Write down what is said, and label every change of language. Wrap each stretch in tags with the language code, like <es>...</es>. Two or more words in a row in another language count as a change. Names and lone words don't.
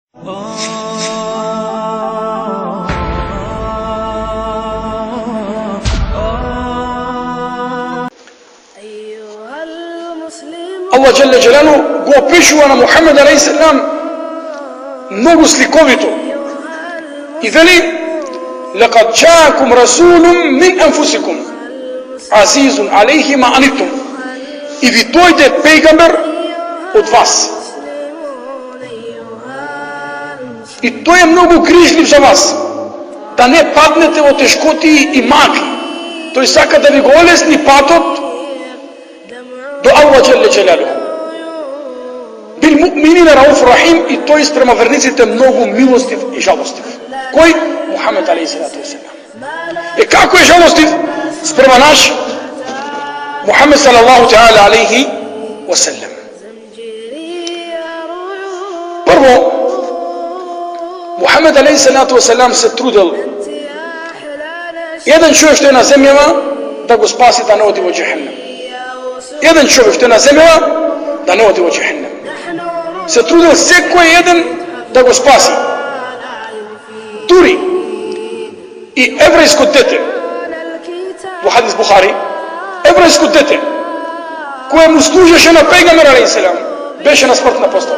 <ar>الله جل جلاله</ar> <mk>го опишува на Мухамед алейхиссалам многу сликовито и вели:</mk> <ar>لقد جاءكم رسول من أنفسكم عزيز عليه ما عنتم.</ar> <mk>И ви дојде пејгамбер од вас. И тој е многу грижлив за вас, да не паднете во тешкоти и маки. Тој сака да ви го олесни патот до</mk> <ar>الله جل جلاله. بالمؤمنين رؤوف رحيم,</ar> <mk>и тој спрема верниците многу милостив и жалостив. Кој? Мухамед</mk> <ar>عليه الصلاة والسلام.</ar> <mk>И како е жалостив спрема наш Мухамед</mk> <ar>صلى الله تعالى عليه وسلم?</ar> <mk>Прво, Мухамед</mk> <ar>عليه الصلاة والسلام</ar> <mk>се трудел еден човек што е на земјава да го спаси, да не оди во џехеннем. Еден човек што е на земјава да не оди во џехеннем. Се трудел секој еден да го спаси. Дури и еврејско дете, во хадис Бухари, еврејско дете кое му служеше на пејгамбер алейхиссалам, беше на смртна постела.</mk>